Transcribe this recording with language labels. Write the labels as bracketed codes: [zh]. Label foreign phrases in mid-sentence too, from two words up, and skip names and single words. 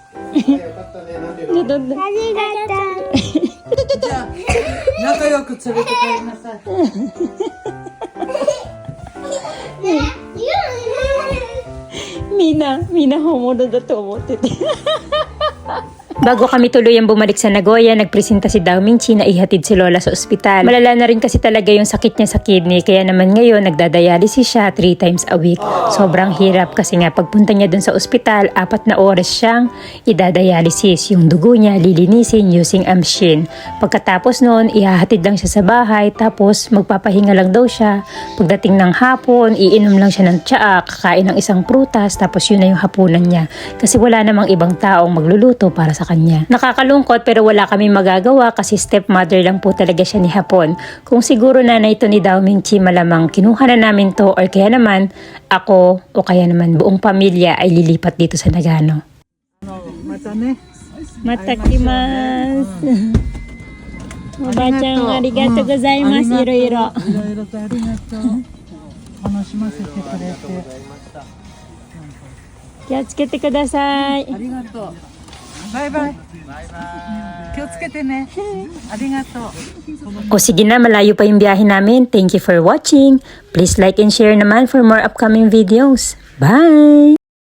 [ja] ちょっとありがとう。じゃあ仲良く連れて帰りなさい。みんな本物だと思ってて。 [tl] Bago kami tuluyang bumalik sa Nagoya, nagpresenta si Dao Mingchi na ihatid si Lola sa ospital. Malala na rin kasi talaga yung sakit niya sa kidney, kaya naman ngayon nagdadialysis siya [en] 3 times a week. [tl] Sobrang hirap kasi nga pagpunta niya dun sa ospital, 4 na oras siyang idadialysis. Yung dugo niya lilinisin [en] using a machine. [tl] Pagkatapos noon, ihahatid lang siya sa bahay, tapos magpapahinga lang daw siya. Pagdating ng hapon, iinom lang siya ng tsaa, kakain ng isang prutas, tapos yun na yung hapunan niya. Kasi wala namang ibang taong magluluto para sa kanya. Nakakalungkot pero wala kami magagawa kasi stepmother lang po talaga siya ni Hapon. Kung siguro nanay ito ni Dao Mingchi, malamang kinuha na namin to, or kaya naman ako o kaya naman buong pamilya ay lilipat dito sa Nagano. [ja] またね。 Matakimasu. Oばあちゃんありがとうございます。いろいろ。いろいろとありがとう。楽しませてくれて。気をつけてください。ありがとう。バイバイ。気をつけてね。ありがとう。 [tl] O sige na, malayo pa yung biyahe namin. [en] Thank you for watching. Please like and share naman for more upcoming videos. Bye!